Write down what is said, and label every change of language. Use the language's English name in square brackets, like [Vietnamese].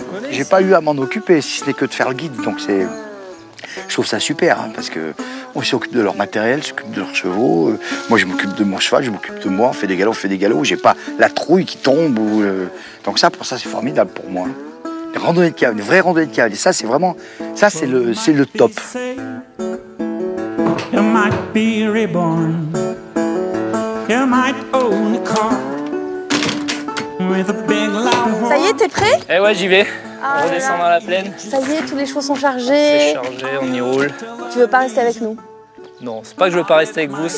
[French] J'ai pas eu à m'en occuper, si ce n'est que de faire le guide. Donc je trouve ça super, hein, parce que on s'occupe de leur matériel, s'occupe de leurs chevaux. Moi, je m'occupe de mon cheval, je m'occupe de moi. On fait des galops, J'ai pas la trouille qui tombe. Donc ça, pour ça, c'est formidable pour moi. Une randonnée de cavale, une vraie randonnée de cavale. Et ça, c'est vraiment, ça, c'est le top. [English] You might be reborn. You might own a car with a big loud [French] Ça y est, t'es prêt? Eh ouais, j'y vais. Ah On redescend dans la plaine. Ça y est, tous les chevaux sont C'est chargés. chargé, on y roule. Tu veux pas rester avec nous? Non, c'est pas que je veux pas rester avec vous, c'est